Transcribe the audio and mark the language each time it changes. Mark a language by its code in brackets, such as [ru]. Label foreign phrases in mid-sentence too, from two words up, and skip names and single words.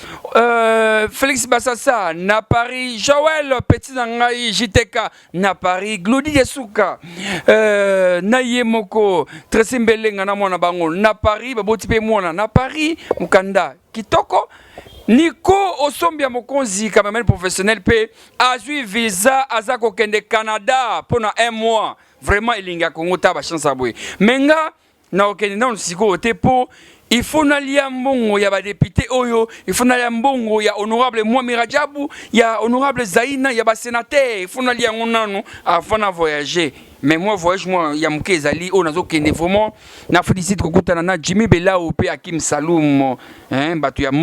[ln] Félix Bassassa, na Paris, Joël Petit Nangai, JTK, na Paris, Glody Yesuka, na Yemoko, Tresimbelenga na mwana bango, na Paris, baboti pe mwana, na Paris, Mukanda, Kitoko, Nico Osombia Mokonzi, [fr] cameraman professionnel, [ln] pe, [fr] a eu visa, [ln] azako kende [fr] Canada, pendant 1 mois. Vraiment, il y a Congo, taba chance à bouer. [ln] Menga, na okende na nsiko tepo [fr] il faut [ln] nalia mbongo ya ba député oyo [fr] il faut [ln] nalia mbongo ya honorable Mwami Rajabu ya honorable Zaina ya ba sénateur [fr] il faut [ln] nalia ngonano avant na voyager [fr] mais moi voyage moi [ln] ya mkezali o nazo kende vraiment na félicite kokutana na Jimmy Belao pe Akim Saloum batu ya